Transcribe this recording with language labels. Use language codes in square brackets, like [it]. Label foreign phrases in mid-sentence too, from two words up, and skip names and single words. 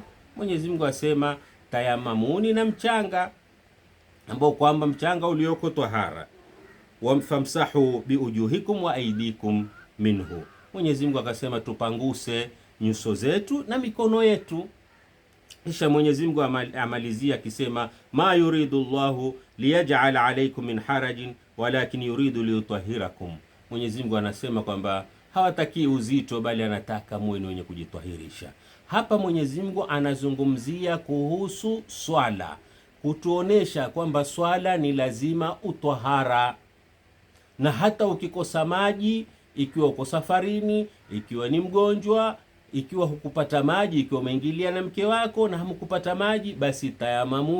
[sw] Mwenyezi Mungu asema tayamamuni, na mchanga ambao kwamba mchanga ulioko tahara, [ar] فامسحوا بوجوهكم وأيديكم منه. [sw] Mwenyezi Mungu akasema tupanguse nyuso zetu na mikono yetu. Kisha Mwenyezi Mungu amalizia akisema [ar] ما يريد الله ليجعل عليكم من حرج ولكن يريد ليطهركم. [sw] Mwenyezi Mungu anasema kwamba hawataki uzito, bali anataka muwe wenye kujitwahirisha. Hapa Mwenyezi Mungu anazungumzia kuhusu swala, kutuonesha kwamba swala ni lazima utwahara, na hata ukikosa maji, ikiwa uko safarini, ikiwa ni mgonjwa, ikiwa hukupata maji, ikiwa umeingilia na mke wako na hamkupata maji, basi tayamamuni.